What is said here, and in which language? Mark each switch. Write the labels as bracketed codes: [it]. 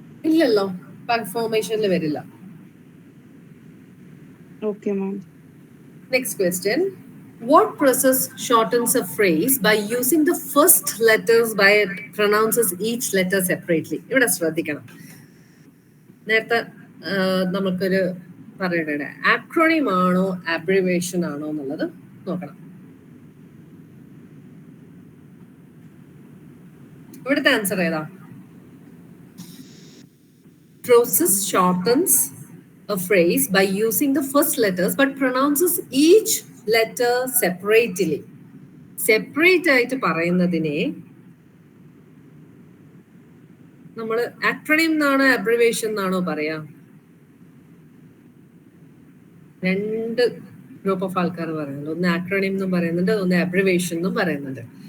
[ml] ഇല്ലല്ലോ, ബാക്ക് ഫോർമേഷനിൽ വരില്ല. [en] Okay, ma'am. Next question. What process shortens a phrase by using the first letters but it pronounces each letter separately? [ml] ഇവിടെ ശ്രദ്ധിക്കണം. നേരത്തെ നമുക്കൊരു പറയണേ, ആക്രോണിം ആണോ അബ്രിവേഷൻ ആണോ എന്നുള്ളത് നോക്കണം. ഇവിടുത്തെ ആൻസർ ഏതാ? [en] Process shortens a phrase by using the first letters but pronounces each letter separately. [ml] Separate ആയിട്ട് പറയുന്നതിനെ നമ്മൾ ആക്രോണിം എന്നാണോ അബ്രിവേഷൻ എന്നാണോ പറയാ? രണ്ട് ഗ്രൂപ്പ് ഓഫ് ആൾക്കാർ പറയുന്നുണ്ട്. ഒന്ന് ആക്രോണിം എന്നും പറയുന്നുണ്ട്, ഒന്ന് അബ്രിവേഷൻ എന്നും പറയുന്നുണ്ട്.